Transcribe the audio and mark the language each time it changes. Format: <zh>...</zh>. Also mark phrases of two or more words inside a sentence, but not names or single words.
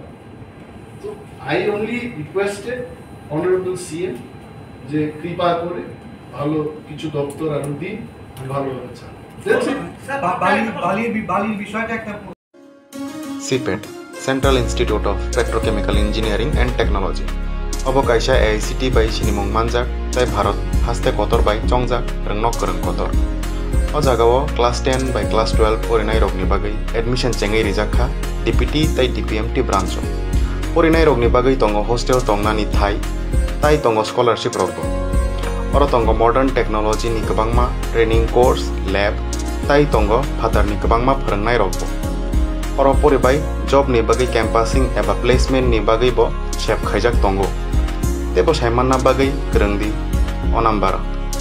<bn>তো</bn> <en>I only requested Honourable CM</en> <bn>যে কৃপা করে ভালো কিছু দপ্তর আরো দিন, ভালোভাবে চালাবো।</bn> <trp>CPET Central Institute of Petrochemical Engineering and Technology Obo kaisa AICTE bai sinimung manjak tai Bharat haste kotor bai chongjak rwngnok kwrung kotor o jagao class 10 bai class 12 porinai rokni bagai admission chengei rijakha DPT tai DPMT branch porinai rokni bagai tongo hostel tongnani thai tai tongo scholarship rokbo oro tongo</trp> <en>modern technology</en> <trp>ni kwbangma</trp> <en>training course lab</en> <trp>tai tongo phatar ni kwbangma phwrwngnai rokbo oro poribai job ni bagai campusing eba placement ni bagai bo sep khaijak tongo tebo saimanna bagai kwrwngdi o number</trp>